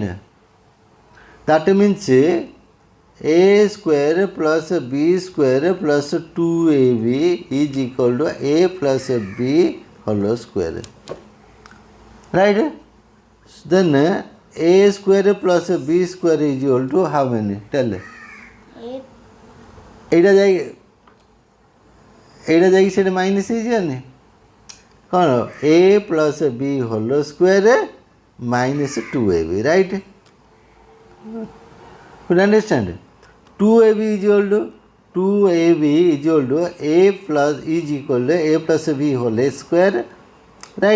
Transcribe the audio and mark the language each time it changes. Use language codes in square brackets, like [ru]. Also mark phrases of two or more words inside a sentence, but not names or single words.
[en] That means A square plus B square plus 2AB is equal to A plus B whole square, right? Then A square plus B square is equal to how many? Tell. 8. [or] এইটা ଯାଇକି ସେଠି ମାଇନସ୍ ହେଇଯିବନି କ'ଣ? [en] A plus B whole square minus 2AB, right? Could you understand? 2AB is equal to A plus is equal to A plus B whole square, right?